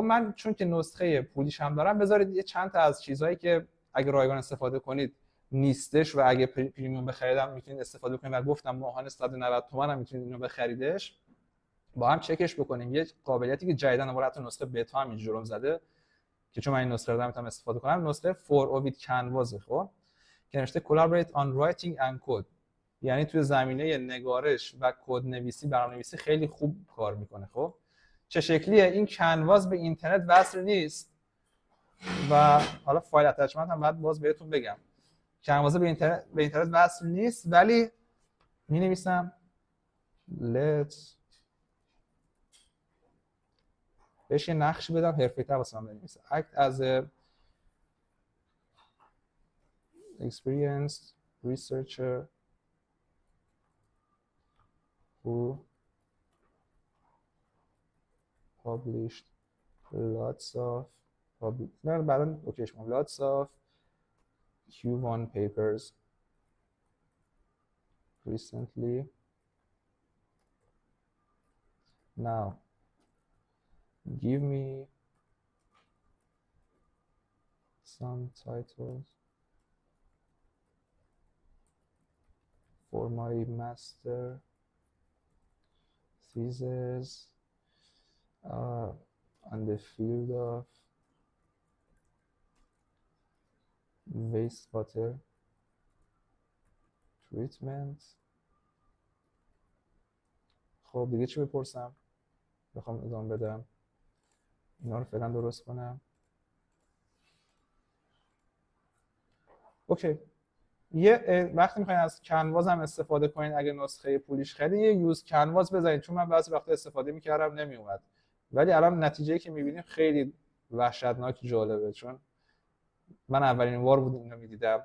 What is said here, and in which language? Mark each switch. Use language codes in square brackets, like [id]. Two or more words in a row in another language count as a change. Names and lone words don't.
[fa] من چون که نسخه پولیش هم دارم، بذارید یه چند تا از چیزهایی که اگه رایگان استفاده کنید نیستش و اگه پریمیوم بخریدم میتونید استفاده کنید و گفتم ماهانه 190 تومن هم میتونید اینو بخریدش، با هم چکش بکنیم. یه قابلیتی که جدیدن وارد نسخه بتا هم جرم زده که چون من این نسخه رو دارم استفاده کنم، نسخه 4O with Canvas. خب که نوشته [en] collaborate on writing and code، [fa] یعنی توی زمینه نگارش و کد نویسی، برنامه‌نویسی خیلی خوب کار میکنه. خب چه شکلیه؟ این کنواس به اینترنت وصل نیست و حالا فایل اتچمنت هم بعد باز بهتون بگم. کنواس به اینترنت وصل نیست، ولی می‌نویسم let's بهش یه نقشی بدم حرفه‌ای‌تر واسه من بنویسه. [en] act as a experienced researcher who published lots of [fa] نه بعداً اوکیش کنم [en] lots of Q1 papers recently. Now give me some titles for my master thesis on the field of wastewater treatment. [fa] خب دیگه چی بپرسم؟ بخوام ادامه بدم. اینا رو فعلا درست کنم. اوکی. وقتی میخواین از کنواز هم استفاده کنین، اگه نسخه پولیش خیلی یه یوز کنواز بزنید، چون من بعضی وقتا استفاده میکردم نمیومد، ولی الان نتیجه‌ای که میبینیم خیلی وحشتناک جالبه، چون من اولین بار بود اینو میدیدم.